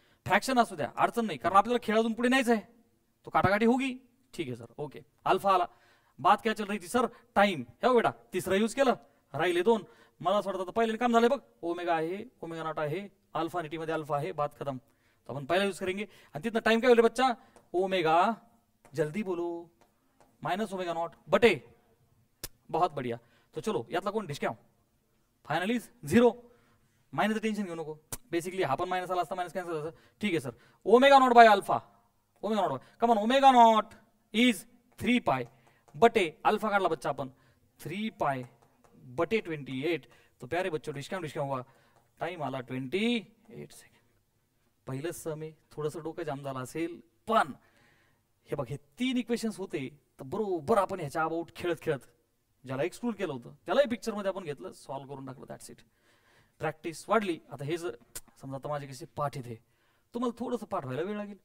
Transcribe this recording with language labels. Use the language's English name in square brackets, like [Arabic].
[Marathi] Fraction असू द्या, अडचण नाही, कारण आपल्याला खेळ अजून पुढे नाहीच आहे, [Hindi] तो काटाकाटी होगी. [Marathi] ठीक आहे सर, ओके. अल्फा आला. [Hindi] बात क्या चल रही थी सर? [Marathi] टाइम. हे बेटा तिसरं यूज केलं, राहिले 2. मला असं वाटतं पहिले काम झालंय बघ, ओमेगा आहे, ओमेगा नॉट आहे, अल्फा आणि टी मध्ये अल्फा आहे, [Hindi] बात खत्म. [Marathi] तो आपण पहिला यूज करेंगे. आणि तिथनं टाइम काय होईल बच्चा? [Hindi] ओमेगा, जल्दी बोलो, माइनस ओमेगा नॉट बटे, बहुत बढ़िया. [Marathi] तो चलो यातला कोण डिस्काउंट? फायनली 0. मायनसचं टेन्शन घेऊ नको, बेसिकली हा पण मायनस आला असता, मायनस कॅन्सल असतं. ठीक आहे sir. Omega naught by alpha, omega naught bye, come on, omega naught is 3 पाय बटे अल्फा काढला बच्चा आपण, 3 पाय बटे 28. [Hindi] तो प्यारे बच्चों डिस्काउंट हुआ, [Marathi] टाइम आला 28 सेकंड. पहिलं सम आहे, थोडंसं डोकं जाम झालं असेल, पण हे बघ हे 3 इक्वेशन्स होते, तर बरोबर आपण ह्याच्या अबाउट खेळत खेळत ज्याला एक्सक्लूड केलं होतं त्यालाही पिक्चरमध्ये आपण घेतलं, सॉल्व्ह करून टाकलं. That's it. प्रॅक्टिस वाढली. आता हे जर समजा आता माझे कसे पाठ येते, तुम्हाला थोडंसं पाठ व्हायला वेळ लागेल.